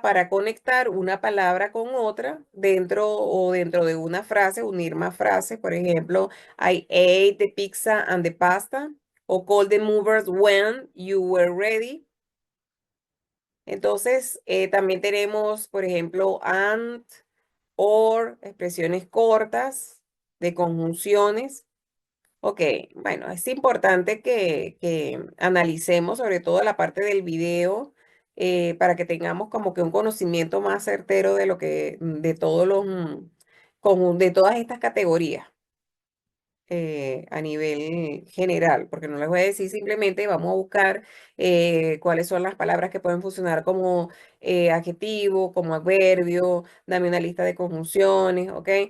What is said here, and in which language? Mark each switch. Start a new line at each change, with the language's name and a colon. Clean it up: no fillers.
Spanish: Para conectar una palabra con otra dentro de una frase, unir más frases. Por ejemplo,
English: I ate the pizza and the pasta. O call the movers when you were ready.
Spanish: Entonces, también tenemos, por ejemplo, and, or, expresiones cortas de conjunciones. Ok, bueno, es importante que analicemos sobre todo la parte del video para que tengamos como que un conocimiento más certero de lo que, de todos los, de todas estas categorías a nivel general, porque no les voy a decir simplemente, vamos a buscar cuáles son las palabras que pueden funcionar como adjetivo, como adverbio, dame una lista de conjunciones, ¿ok?